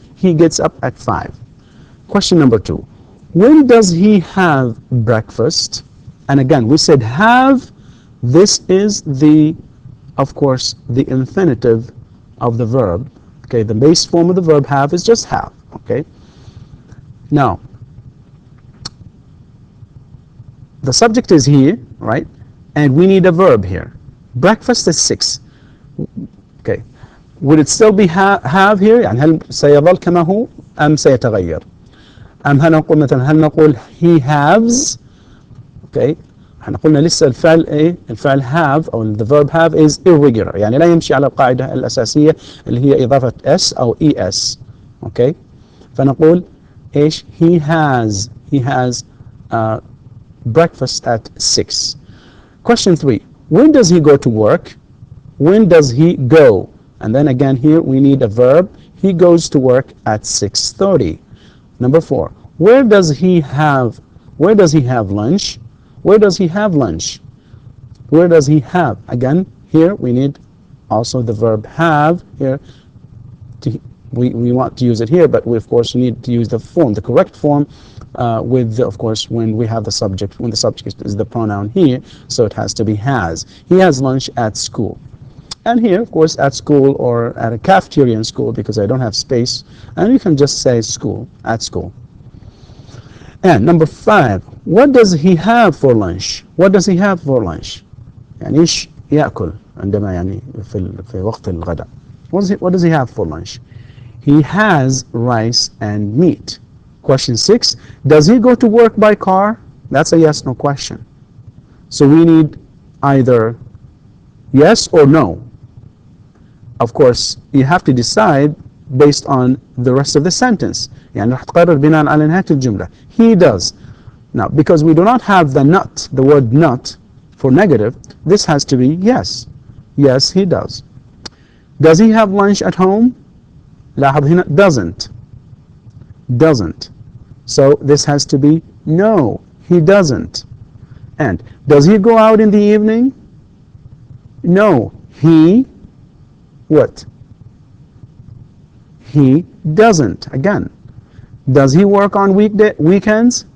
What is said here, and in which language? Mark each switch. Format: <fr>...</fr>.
<en>He gets up at 5. Question number 2. When does he have breakfast? And again, we said have. This is the of course, the infinitive of the verb. Okay, the base form of the verb have is just have. Okay. Now, the subject is here, right? And we need a verb here. Breakfast is 6. Okay. Would it still be have here؟</en> <ar>يعني هل سيظل كما هو أم سيتغير؟ أم هنقول مثلا هل نقول</ar> <en>he has؟</en> <ar>Okay. احنا قلنا لسه الفعل ايه؟ الفعل have او</ar> <en>the verb have is irregular،</en> <ar>يعني لا يمشي على القاعدة الأساسية اللي هي إضافة s أو es.</ar> <en>Okay.</en> <ar>فنقول ايش؟</ar> <en>he has breakfast at 6. Question 3. When does he go to work? When does he go? And then again here we need a verb. He goes to work at 6:30. Number 4. Where does he have lunch? Where does he have lunch? Where does he have? Again, here we need also the verb have here. We want to use it here, but we of course need to use the form, the correct form, of course, when we have the subject, when the subject is the pronoun here, so it has to be has. He has lunch at school. And here, of course, at school or at a cafeteria in school, because I don't have space, and you can just say school, at school. And number 5, what does he have for lunch? What does he have for lunch?</en> <ar>يعني إيش يأكل عندما يعني في وقت الغداء.</ar> <en>What does he have for lunch? He has rice and meat. Question 6, does he go to work by car? That's a yes, no question. So we need either yes or no. Of course, you have to decide based on the rest of the sentence.</en> <ar>يعني راح تقرر بناء على نهاية الجملة.</ar> <en>He does. Now, because we do not have the word not for negative, this has to be yes. Yes, he does. Does he have lunch at home?</en> <ar>لاحظ هنا doesn't.</ar> <en>So this has to be no, he doesn't. And does he go out in the evening? No, he what? He doesn't. Again, does he work on weekends?</en>